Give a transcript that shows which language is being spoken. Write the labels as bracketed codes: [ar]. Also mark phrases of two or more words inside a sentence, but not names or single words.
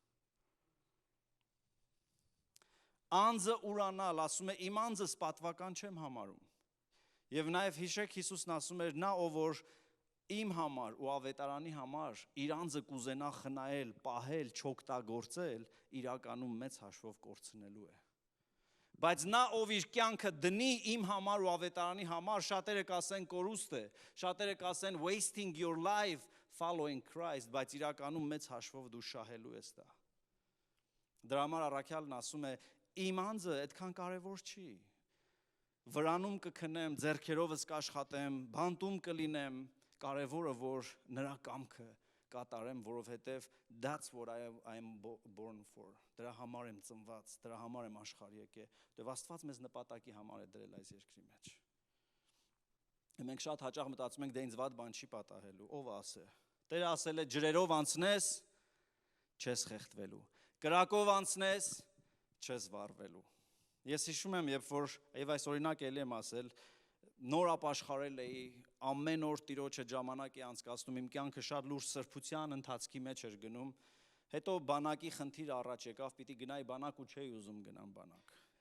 [hy] Անձը ուրանալ, ասում է, իմ անձս պատվական չեմ համարում։ Եվ նաև հիշեք, Հիսուսն ասում էր, նա ով որ իմ համար ու ավետարանի համար իր անձը կուզենա խնայել, պահել, չօգտագործել, իրականում մեծ հաշվով կորցնելու է։ Բայց նա ով իր կյանքը դնի իմ համար ու ավետարանի համար, շատերը կասեն կորուստ է, շատերը կասեն [en] wasting your life following Christ, [hy] բայց իրականում մեծ հաշվով դու շահելու ես դա։ Դրա համար առաքյալն ասում է, իմ անձը այդքան կարևոր չի։ Վրանում կքնեմ, ձեռքերովս կաշխատեմ, բանտում կլինեմ, կարևորը որ նրա կամքը կատարեմ, որովհետև [en] that's what I am born for. [hy] Դրա համար եմ ծնված, դրա համար եմ աշխարհ եկել, որտեղ Աստված մեզ նպատակի համար է դրել այս երկրի մեջ։ Մենք շատ հաճախ մտածում ենք, դե ինձ վատ բան չի պատահելու, ով ասե։ Տերը ասել է ջրերով անցնես, չես խեղդվելու, կրակով անցնես, չես վառվելու։ Ես հիշում եմ, երբ որ եւ այս օրինակ էլի եմ ասել, նոր ապաշխարել էի, ամեն օր Տիրոջը ժամանակ է անցկացնում, իմ կյանքը շատ լուրջ սրբության ընթացքի մեջ էր գնում, հետո բանակի խնդիր առաջ եկավ, պիտի գնայի բանակ ու չէի ուզում գնամ բանակ։